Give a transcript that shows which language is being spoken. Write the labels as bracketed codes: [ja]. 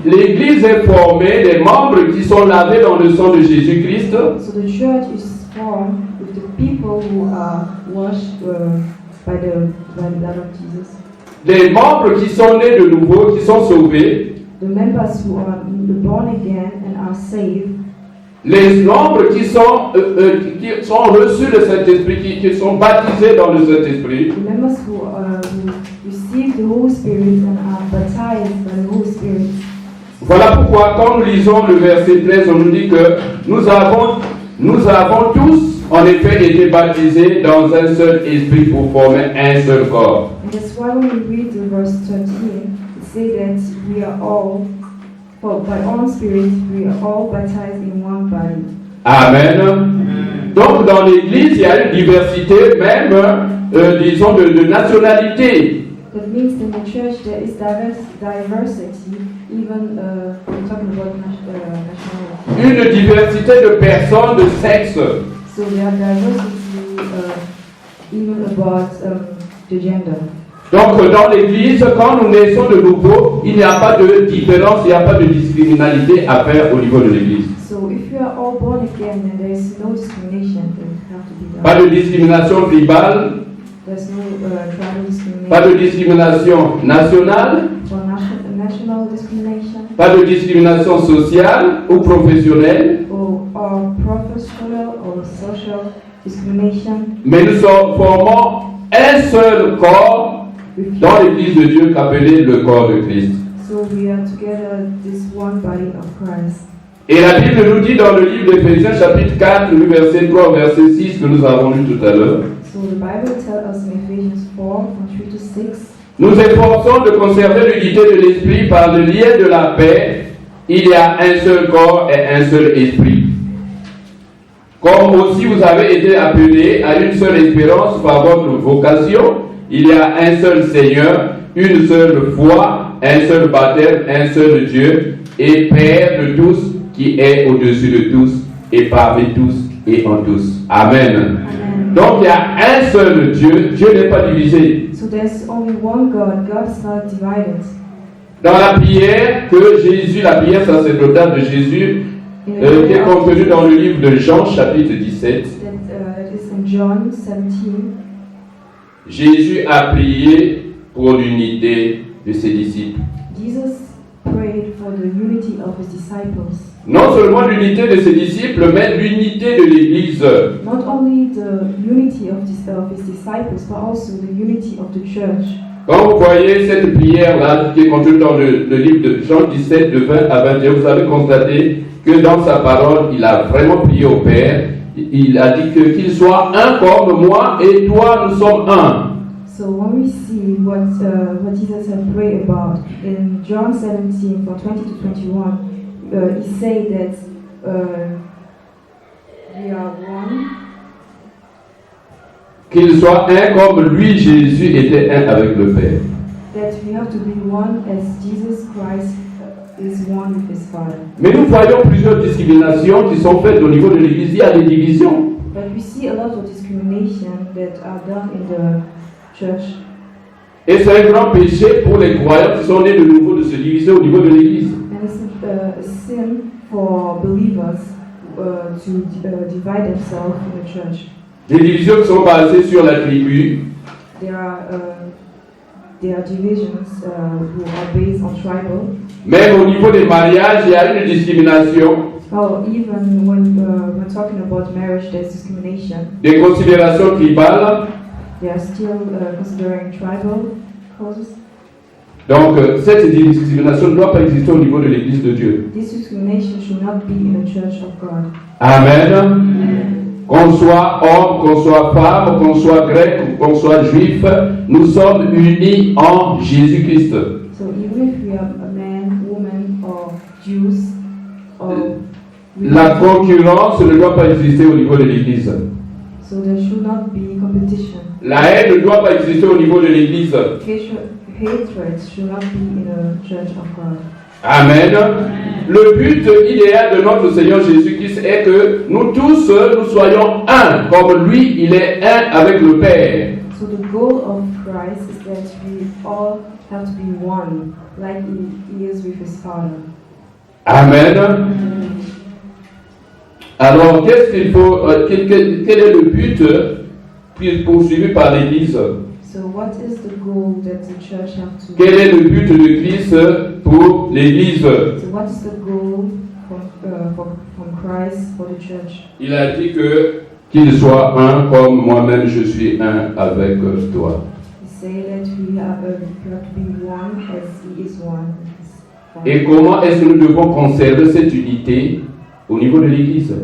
[fr] L'Église est formée des membres qui sont lavés dans le sang de Jésus-Christ. [en] So the church is formed with the people who are washed by the blood of Jesus. [fr] Les membres qui sont nés de nouveau, qui sont sauvés. [en] The members who are born again and are saved. [fr] Les membres qui sont reçus le Saint-Esprit, qui sont baptisés dans le Saint-Esprit. [en] The members who receive the Holy Spirit and are baptized by the Holy Spirit. [fr] Voilà pourquoi quand nous lisons le verset 13, on nous dit que nous avons tous en effet été baptisés dans un seul esprit pour former un seul corps. [en] And that's why when we read the verse 13, it says that we are all, by one Spirit, we are all baptized in one body. Amen. [fr] Donc dans l'Église, il y a une diversité même, disons, de nationalité. [en] That means in the church there is diversity, even we're talking about nationality. [fr] Une diversité de personnes, de sexe. [en] So there are diversity even about the gender. [fr] Donc dans l'Église, quand nous naissons de nouveau, il n'y a pas de différence, il n'y a pas de discriminalité à faire au niveau de l'Église. [en] So if you are all born again, then there is no discrimination that have to be done. [fr] Pas de discrimination tribale, [en] There's no tribal discrimination. [fr] pas de discrimination nationale, [en] Or national discrimination. [fr] pas de discrimination sociale ou professionnelle, [en] Or professional or social discrimination. [fr] mais nous formons un seul corps dans l'Église de Dieu qu'appelé le corps de Christ. [en] So we are together, this one body of Christ. [fr] Et la Bible nous dit dans le livre d'Éphésiens chapitre 4, le verset 3 au verset 6 que nous avons lu tout à l'heure. [en] So the Bible tells us in Ephesians 4, from 3 to 6. [fr] Nous efforçons de conserver l'unité de l'esprit par le lien de la paix. Il y a un seul corps et un seul esprit. Comme aussi vous avez été appelés à une seule espérance par votre vocation, il y a un seul Seigneur, une seule foi, un seul baptême, un seul Dieu et Père de tous, qui est au-dessus de tous et parmi tous et en tous. Amen. Amen. Donc il y a un seul Dieu, Dieu n'est pas divisé. [en] So there's only one God, God is not divided. [fr] Dans la prière que Jésus, la prière sacerdotale de Jésus, qui est contenue dans le livre de Jean, chapitre 17, [en] That is in John 17. [fr] Jésus a prié pour l'unité de ses disciples. [en] Jesus prayed for the unity of his disciples. [fr] Non seulement l'unité de ses disciples, mais l'unité de l'Église. [en] Not only the unity of his disciples, but also the unity of the church. [fr] Quand vous voyez cette prière-là qui est contenue dans le livre de Jean 17, de 20 à 21, vous avez constaté que dans sa parole, il a vraiment prié au Père. Il a dit qu'il soit un comme moi et toi, nous sommes un. [en] So when we see what Jesus had prayed about in John 17, from 20 to 21, he said that we are one. [fr] Qu'il soit un comme lui, Jésus, était un avec le Père. [en] That we have to be one as Jesus Christ is one with his Father. [fr] Mais nous voyons plusieurs discriminations qui sont faites au niveau de l'Église. Il y a des divisions. [en] But we see a lot of discrimination that are done in the church. [fr] Et c'est un grand péché pour les croyants qui sont nés de nouveau de se diviser au niveau de l'Église. [en] And it's a sin for believers to divide themselves in the church. [fr] Des divisions qui sont basées sur la tribu. [en] There are divisions who are based on tribal. [fr] Même au niveau des mariages, il y a une discrimination. [en] Oh, even when talking about marriage, there's discrimination. [fr] Des considérations tribales. [en] They are still considering tribal causes. [fr] Donc, cette discrimination ne doit pas exister au niveau de l'Église de Dieu. [en] This discrimination should not be in the church of God. Amen. [fr] Qu'on soit homme, qu'on soit femme, qu'on soit grec, qu'on soit juif, nous sommes unis en Jésus-Christ. [en] So even if we are a man, woman, or Jews, or [fr] La concurrence ne doit pas exister au niveau de l'Église. [en] So there should not be competition. [fr] La haine ne doit pas exister au niveau de l'Église. [en] Hatred should not be in a church of God. Amen. [fr] Le but idéal de notre Seigneur Jésus-Christ est que nous tous, nous soyons un, comme lui, il est un avec le Père. [en] So the goal of Christ is that we all have to be one, like he is with his Father. Amen. [fr] Alors, qu'est-ce qu'il faut, quel est le but poursuivi par l'Église? [en] So what is the goal that the church have to? [fr] Quel est le but de Christ pour l'Église? [en] So what is the goal from Christ for the church? [fr] Il a dit qu'il soit un comme moi-même je suis un avec toi. [en] He say that we have to be one as he is one. [fr] Et comment est-ce que nous devons conserver cette unité au niveau de l'Église?